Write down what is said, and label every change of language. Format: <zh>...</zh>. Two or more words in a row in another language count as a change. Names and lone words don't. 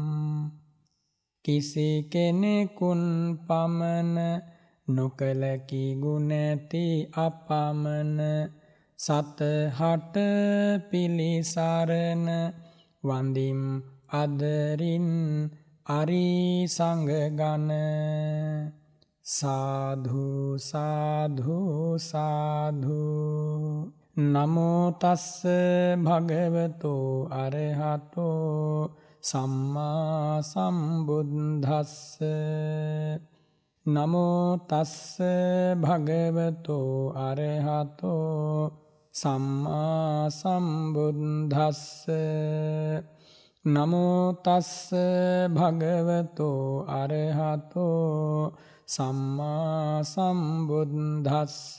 <si>කිසි කෙනෙකුන් පමණ නොකලකි ගුණැති අපමණ සතහට පිළිසරණ වන්දිම් අදරින් අරි සංඝගණ</si> <pi>සාධු සාධු සාධු නමෝ තස්ස භගවතෝ අරහතෝ සම්මා සම්බුද්දස්ස නමෝ තස්ස භගවතෝ අරහතෝ සම්මා සම්බුද්දස්ස නමෝ තස්ස භගවතෝ අරහතෝ සම්මා සම්බුද්දස්ස</pi>